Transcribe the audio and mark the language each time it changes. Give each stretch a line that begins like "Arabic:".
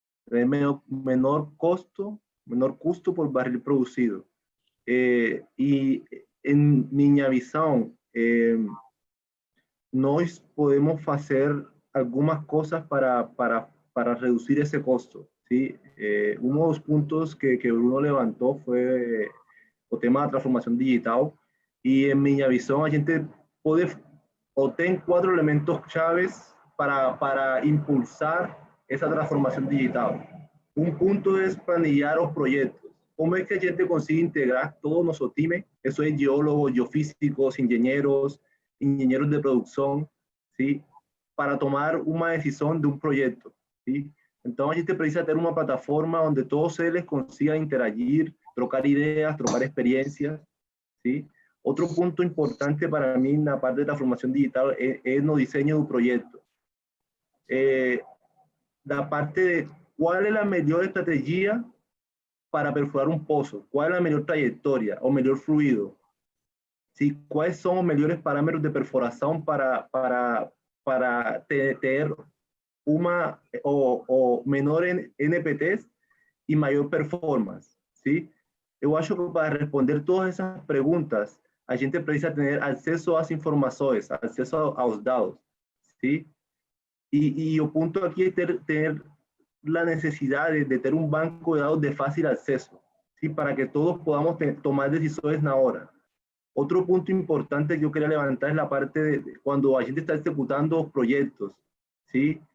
Portuguese: Menor custo por barril produzido. E em minha visão, nós podemos fazer algumas coisas para reduzir esse custo.
Spanish: ¿Sí? Uno de los puntos que Bruno levantó fue el tema de transformación digital, y en mi visión a gente puede obtener 4 elementos claves para impulsar esa transformación digital. Un punto es planillar los proyectos. ¿Cómo es que a gente consigue integrar todo nuestro time? Eso es geólogos, geofísicos, ingenieros de producción, ¿sí? Para tomar una decisión de un proyecto, ¿sí?
Portuguese: Então, a gente precisa ter uma plataforma onde todos eles consigam interagir, trocar ideias, trocar experiências, ¿sí? Outro ponto importante para mim na parte da transformação digital é no desenho do projeto. Da parte de qual é a melhor estratégia para perfurar um poço, qual é a melhor trajetória, o melhor fluido.
Spanish: ¿sí? ¿Cuáles son los mejores parámetros de perforación para tener una o menor NPTs y mayor performance, ¿sí?
Portuguese: Eu acho que para responder todas essas perguntas, a gente precisa ter acesso às informações, acesso aos dados, ¿sí? E o ponto aqui é ter a necessidade de ter um banco de dados de fácil acesso, ¿sí? Para que todos podamos tomar decisões na hora. Outro ponto importante que eu queria levantar é a parte de quando a gente está executando os projetos, ¿sí?